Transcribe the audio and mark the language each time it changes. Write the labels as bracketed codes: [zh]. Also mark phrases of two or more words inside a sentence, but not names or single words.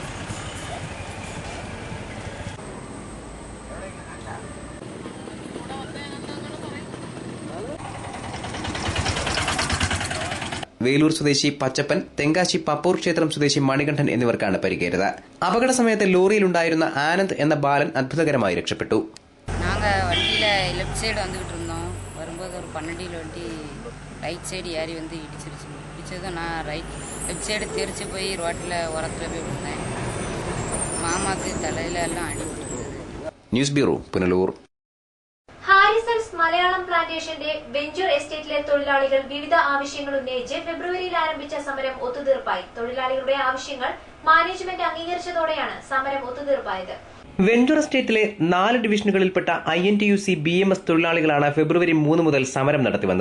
[ml] വേലൂർ സ്വദേശി പച്ചപ്പൻ, തെങ്കാശി പപ്പൂർ ക്ഷേത്രം സ്വദേശി മണികണ്ഠൻ എന്നിവർക്കാണ് പരിക്കേറ്റത്. അപകട സമയത്ത് ലോറിയിലുണ്ടായിരുന്ന ആനന്ദ് എന്ന ബാലൻ അത്ഭുതകരമായി രക്ഷപ്പെട്ടു. [ta] வரும்போது ஒரு 12 வண்டி ரைட் சைடு ஏறி வந்து இடிச்சிருச்சு. இடிச்சதும் நான் லெஃப்ட் சைடு தெரிச்சு போய் ரோட்டில் உரத்தில் போய் விழுந்தேன். மாமாக்கு தலையில எல்லாம் அடிபட்டுருந்தது. [ml] ന്യൂസ് ബ്യൂറോ, പുനലൂർ. ഹാരിസൺസ് മലയാളം പ്ലാന്റേഷന്റെ വെഞ്ചർ എസ്റ്റേറ്റിലെ തൊഴിലാളികൾ വിവിധ ആവശ്യങ്ങൾ ഉന്നയിച്ച് ഫെബ്രുവരിയിൽ ആരംഭിച്ച സമരം ഒത്തുതീർപ്പായി. തൊഴിലാളികളുടെ ആവശ്യങ്ങൾ മാനേജ്മെന്റ് അംഗീകരിച്ചതോടെയാണ് സമരം ഒത്തുതീർപ്പായത്. വെഞ്ചൂർ എസ്റ്റേറ്റിലെ 4 ഡിവിഷനുകളിൽപ്പെട്ട INTUC BMS തൊഴിലാളികളാണ് ഫെബ്രുവരി 3 മുതൽ സമരം നടത്തിവന്നത്.